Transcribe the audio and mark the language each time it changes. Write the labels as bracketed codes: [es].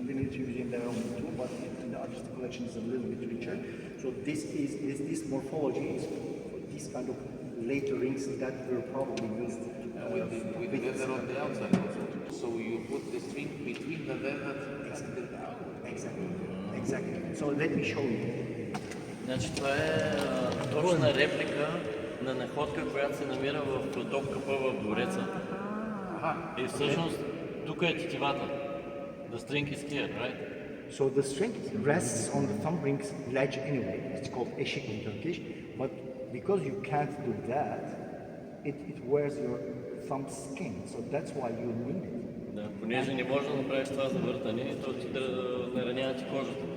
[en] In the Military Museum there are only two, but in the artistic collection is a little bit richer. So this morphology is these kind of later rings that were probably used With the leather on the outside also. So you put the string between the leather and the Exactly. So let me show you. [bg] Значи това е точна реплика на находка, която се намира в Топкапа в двореца. И всъщност тук е тетивата. [en] The string is here, right? So the string rests on the thumb ring's ledge anyway. It's called eşik in Turkish. But because you can't do that, it wears your thumb skin. So that's why you need it. [bg] Да, понеже не можеш да направиш това завъртане, то ти наранява ти кожата.